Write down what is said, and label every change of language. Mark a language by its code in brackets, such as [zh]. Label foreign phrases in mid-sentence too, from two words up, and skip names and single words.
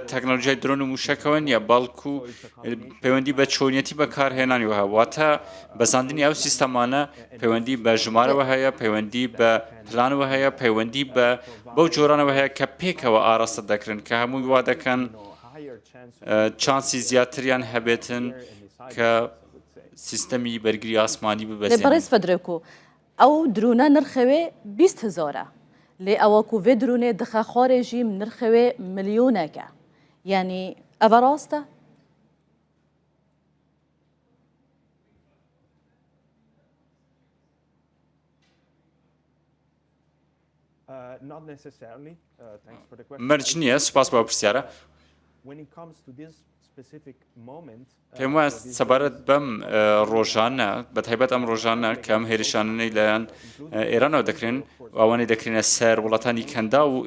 [ckb] تەکنۆلۆژیای درۆن و موشکەوە نییە بەڵکو پەیوەندی بە چۆنیەتی بەکارهێنانیەوە هەیە واتە بەزاندنی ئەو سیستەمانە پەیوەندی بە ژمارەوە هەیە پەیوەندی بە پلانەوە هەیە پەیوەندی بەو جۆرانەوە هەیە کە پێکەوە ئاراستە دەکرن کە هەمووی وا دەکەن چانسی زیاتریان هەبێتن کە سیستەمی بەرگری ئاسمانی ببەزێنن [ku] لێ بەڕێز فەدرێکۆ ئەو درۆنە نرخەوێ 20,000 لێ ئەوە کو vê درۆنê dixe xwarê jî nirxewê milyoneke yanî ev e rast e [ckb] مەرج نییە سوپاس بۆ پرسیارە پێم وایە سەبارەت بەم ڕۆژانە بە تایبەت ئەم ڕۆژانە کە ئەم هێرشانەی لایەن ئێرانەوە دەکرێن ئەوانەی دەکرێنە سەر وڵاتانی کەندا و